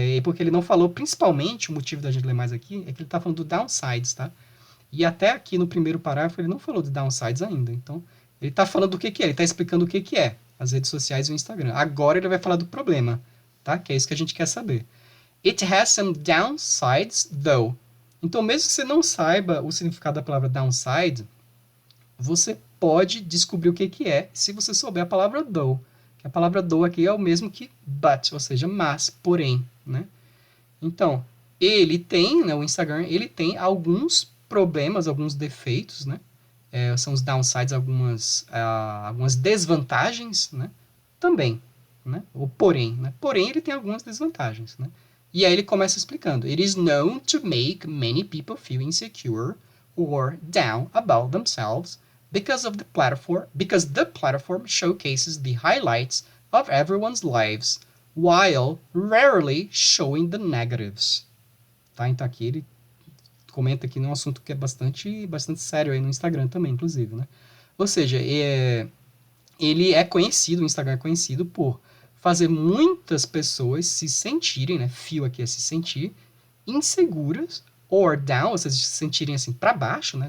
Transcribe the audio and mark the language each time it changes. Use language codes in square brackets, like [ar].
[pt] porque ele não falou, principalmente, o motivo da gente ler mais aqui, é que ele está falando do downsides, tá? E até aqui no primeiro parágrafo ele não falou de downsides ainda. Então, ele está falando do que é. Ele está explicando o que é as redes sociais e o Instagram. Agora ele vai falar do problema, tá? Que é isso que a gente quer saber. [en] It has some downsides, though. [pt] Então, mesmo que você não saiba o significado da palavra downside, você pode descobrir o que é se você souber a palavra though. Que a palavra though aqui é o mesmo que but, ou seja, mas, porém, né? Então, ele tem, né, o Instagram, ele tem alguns problemas, alguns defeitos, né? São os downsides, algumas desvantagens, né? Também, né? Ou porém, né? Porém, ele tem algumas desvantagens, né? E aí ele começa explicando. [en] It is known to make many people feel insecure or down about themselves because the platform showcases the highlights of everyone's lives while rarely showing the negatives. [pt] Tá? Então aqui ele comenta aqui num assunto que é bastante sério aí no Instagram também, inclusive, né? Ou seja, ele é conhecido, o Instagram é conhecido por fazer muitas pessoas se sentirem, né? Feel aqui é se sentir, inseguras, or down, ou seja, se sentirem assim para baixo, né?